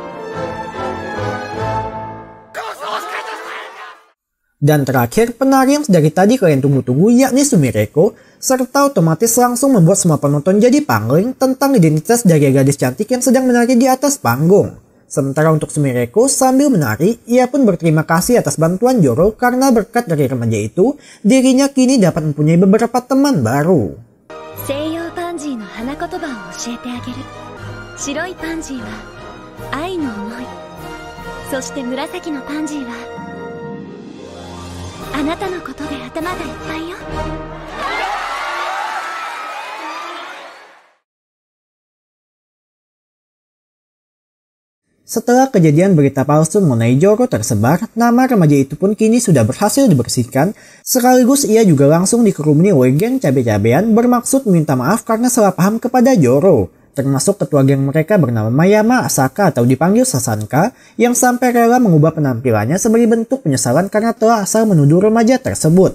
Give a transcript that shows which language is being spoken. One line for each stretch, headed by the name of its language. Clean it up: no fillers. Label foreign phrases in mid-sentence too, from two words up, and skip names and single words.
Indonesian: Dan terakhir, penari yang dari tadi kalian tunggu-tunggu yakni Sumireko, serta otomatis langsung membuat semua penonton jadi pangling tentang identitas dari gadis cantik yang sedang menari di atas panggung. Sementara untuk Sumireko sambil menari, ia pun berterima kasih atas bantuan Zoro karena berkat dari remaja itu, dirinya kini dapat mempunyai beberapa teman baru.
Japanese: 西洋パンジーの花言葉を教えてあげる。白いパンジーは愛の思い。そして紫のパンジーはあなたのことで頭がいっぱいよ。
Indonesian: Setelah kejadian berita palsu mengenai Zoro tersebar, nama remaja itu pun kini sudah berhasil dibersihkan, sekaligus ia juga langsung dikerumuni oleh geng cabe-cabean bermaksud meminta maaf karena salah paham kepada Zoro, termasuk ketua geng mereka bernama Mayama Asaka atau dipanggil Sasanka, yang sampai rela mengubah penampilannya sebagai bentuk penyesalan karena telah asal menuduh remaja tersebut.